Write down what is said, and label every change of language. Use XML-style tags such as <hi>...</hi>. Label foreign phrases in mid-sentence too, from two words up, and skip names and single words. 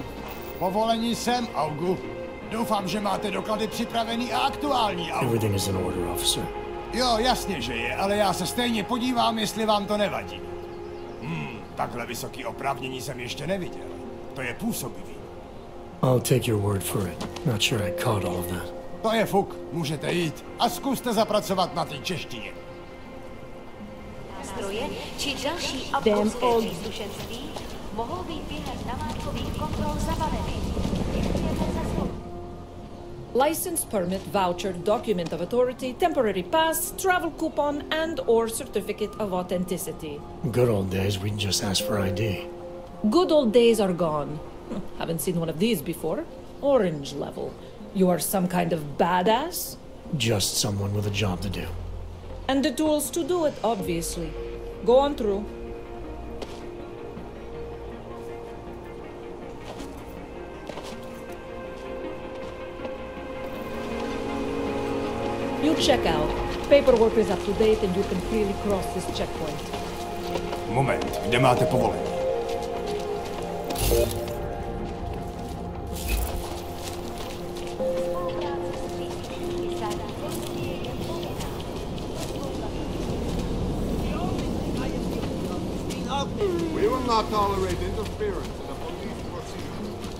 <cs>Povolení jsem, Augu. Doufám, že máte doklady připravený a aktuální, Augu.</cs> <en>Everything is in order, officer.</en> <cs>Jo, jasně, že je, ale já se stejně podívám, jestli vám to nevadí. Takhle vysoký oprávnění jsem ještě neviděl. To je působivý.</cs> <en>I'll take your word for it. Not sure I caught all of that.</en> <cs>To je fuk, můžete jít a zkuste zapracovat na té češtině. Nástroje či další obrovské příslušenství mohou být během namátkových kontrol zabaveny. Děkujeme za slovo.</cs> <en>License, permit, voucher, document of authority, temporary pass, travel coupon, and/or certificate of authenticity. Good old days, we'd just ask for ID. Good old days are gone. Haven't seen one of these before. Orange level. You are some kind of badass? Just someone with a job to do. And the tools to do it, obviously. Go on through. You check out. Paperwork is up to date and you can freely cross this checkpoint.</en> <cs>Moment, kde máte povolení?</cs> <en>We will not tolerate interference in a police procedure.</en>